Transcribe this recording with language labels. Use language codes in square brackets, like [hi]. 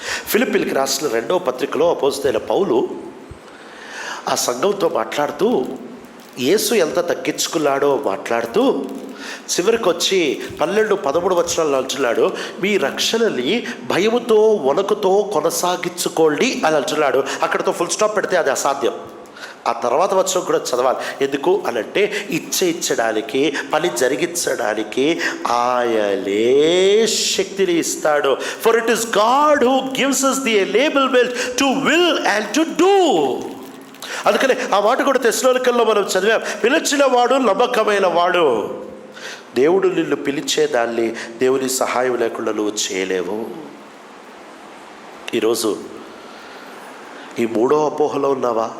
[te] ఫిలిప్పీలకు రాసిన 2వ పత్రికలో అపోస్తలుడైన పౌలు ఆ సంఘంతో మాట్లాడుతూ యేసు ఎంత తగ్గించుకున్నాడో మాట్లాడుతూ చివరికి వచ్చి 12-13 వచనాలు అంటున్నాడు, మీ రక్షణని భయముతో వణకుతో కొనసాగించుకోండి అని అంటున్నాడు. అక్కడితో ఫుల్ స్టాప్ పెడితే అది అసాధ్యం. ఆ తర్వాత వచనం కూడా చదవాలి. ఎందుకు అనంటే, ఇచ్చడానికి పని జరిగించడానికి ఆయనే శక్తిని ఇస్తాడు. [en] For it is God who gives us the enablement to will and to do. [te] అందుకని ఆ మాట కూడా తెస్సలోనికల్లో మనం చదివాం, పిలిచిన వాడు నమ్మకమైన వాడు. దేవుడు నిన్ను పిలిచేదాన్ని దేవుని సహాయం లేకుండా నువ్వు చేయలేవు. ఈరోజు ఈ 3వ అపోహలో ఉన్నావా?